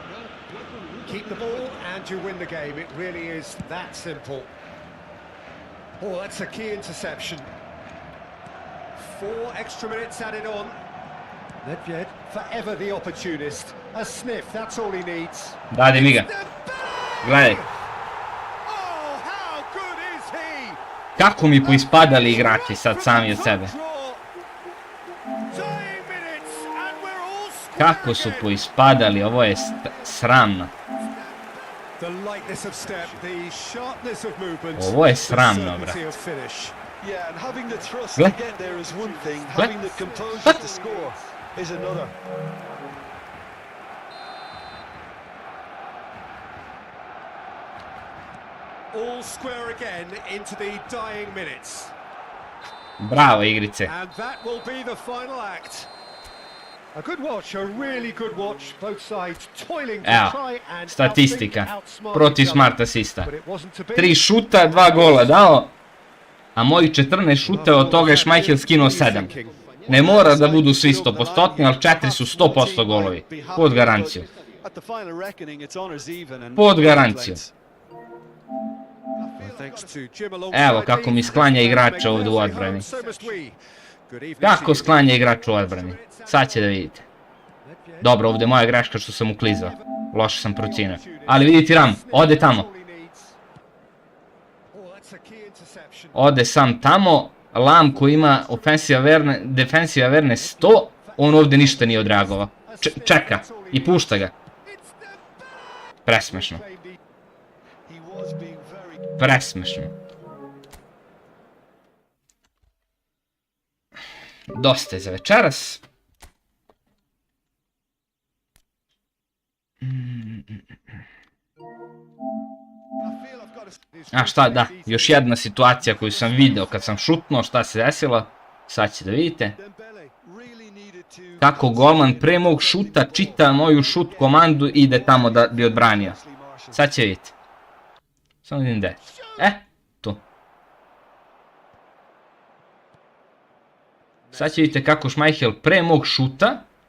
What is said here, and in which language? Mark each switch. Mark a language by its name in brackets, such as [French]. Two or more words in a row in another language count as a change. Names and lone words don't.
[English] Keep the ball and you win the game. It really is that simple. Oh, that's a key interception. 4 extra minutes added on. Nedved, forever the opportunist. A sniff, that's all he needs. [Serbian] Dade mi ga. Gledaj, [English] Oh, how good is he? [Serbian] kako mi poispadali igrači sad sami od sebe. [English] Dying minutes, and we're all square [Serbian] Kako su [English] again. [Serbian] poispadali, ovo je sramno. [English] The lightness of step, the sharpness of movement. [Serbian] Ovo je [English] the [Serbian] sramno, [English] certainty [Serbian] brat. [English] of finish. Yeah, and having the trust [Serbian] Gle. [English] to get there is one thing, [Serbian] Gle. [English] having the composure to score is another. All square again into the dying minutes. [Serbian] Bravo igrice. [English] And that will be the final act. A good watch, a really good watch. Both sides toiling to [Serbian] Evo, [English] try and [Serbian] statistika [English] outthink, outsmart [Serbian] protiv [English] each other. [Serbian] smart asista. [English] But it wasn't to be. [Serbian] 3 šuta, 2 gola dao, a mojih 14 šuta, od toga je Šmajhel skinuo 7. Ne mora da budu svi 100%, ali 4 su 100% golovi. Pod garanciju. [English] At the final reckoning, it's honours even and [Serbian] Pod [English] no [Serbian] garanciju. [English] complaints. Thanks to Jim [Serbian] Evo kako mi sklanja igrača ovdje u odbrani. Kako sklanja igrača u odbrani. Sad će da vidite. Dobro, ovdje je moja greška što sam uklizao. Loše sam procijenio. Ali vidite Ram, ode tamo. Ode sam tamo. Lam koji ima [English] defensive awareness [Serbian] 100, on ovdje ništa nije odreagovao. Čeka i pušta ga. Presmešno. [English] He was being very [Serbian] Presmešno. Dosta je za večeras. A šta, da, još jedna situacija koju sam video kad sam šutnuo, šta se desilo. Sad ćete da vidite. [English] Dembele really needed to [Serbian] Kako golman pre mog šuta čita moju šut komandu i ide tamo da bi odbranio. Sad će vidjeti. Samo vidim gde. Tu. Sad će vidite kako Šmajhel pre mog šuta.